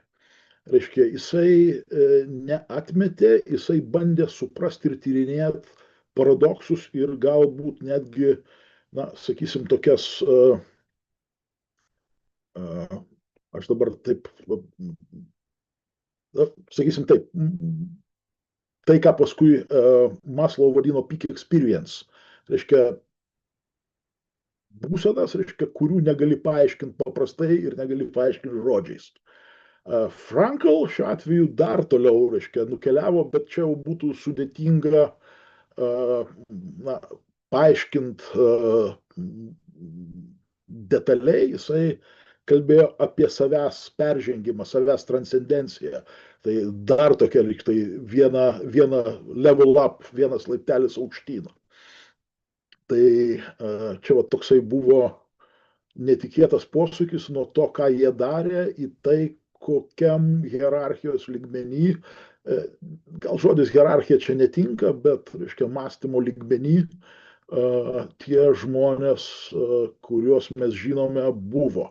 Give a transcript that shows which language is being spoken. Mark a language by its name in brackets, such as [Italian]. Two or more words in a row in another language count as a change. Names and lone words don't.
[Lithuanian] Reiškia, jisai neatmetė, jisai bandė suprasti ir tyrinėti paradoksus ir galbūt netgi, sakysim, tokias, aš dabar taip, sakysim taip, tai, ką paskui Maslow vadino [English] peak experience. [Lithuanian] Reiškia, būsenas, reiškia, kurių negali paaiškinti paprastai ir negali paaiškinti žodžiais. Frankl šiuo atveju dar toliau, reiškia, nukeliavo, bet čia jau būtų sudėtinga na, paaiškinti detaliai. Jisai kalbėjo apie savęs peržengimą, savęs transcendenciją. Tai dar tokia lyg tai viena [English] level up, [Lithuanian] vienas laiptelis aukštyn. Tai čia va toksai buvo netikėtas posūkis nuo to, ką jie darė, į tai, kokiam hierarchijos lygmenį, gal žodis hierarchija čia netinka, bet, reiškia, mąstymo lygmenį tie žmonės, kuriuos mes žinome, buvo.